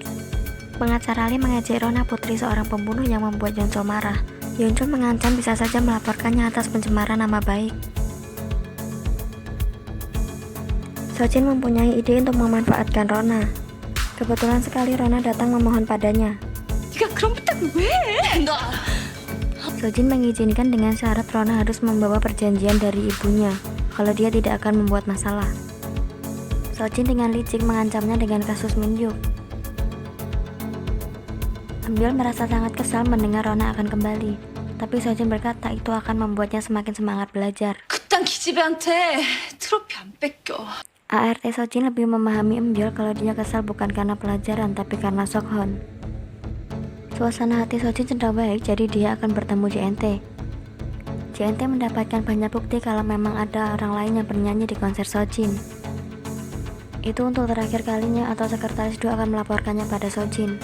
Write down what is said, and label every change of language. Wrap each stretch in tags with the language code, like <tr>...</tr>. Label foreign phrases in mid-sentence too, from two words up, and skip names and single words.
<id>Pengacara Lee mengejek Rona putri seorang pembunuh yang membuat Yeonjul marah. Yeonjul mengancam bisa saja melaporkannya atas pencemaran nama baik. Sojin mempunyai ide untuk memanfaatkan Rona. Kebetulan sekali Rona datang memohon padanya.</id> <ko>네가 그런 부탁 왜 해? 너.</ko> <id>Sojin mengizinkan dengan syarat Rona harus membawa perjanjian dari ibunya kalau dia tidak akan membuat masalah. Sojin dengan licik mengancamnya dengan kasus Min Hyuk. Eumbil merasa sangat kesal mendengar Rona akan kembali, tapi Sojin berkata itu akan membuatnya semakin semangat belajar.</id> <ko>그딴 기집애한테 트로피 안 뺏겨.</ko> <id>ART Sojin lebih memahami Eumbil kalau dia kesal bukan karena pelajaran tapi karena Seokhon. Suasana hati Sojin sedang baik, jadi dia akan bertemu JNT. JNT mendapatkan banyak bukti kalau memang ada orang lain yang bernyanyi di konser Sojin. Itu untuk terakhir kalinya atau sekretaris Do akan melaporkannya pada Sojin.</id>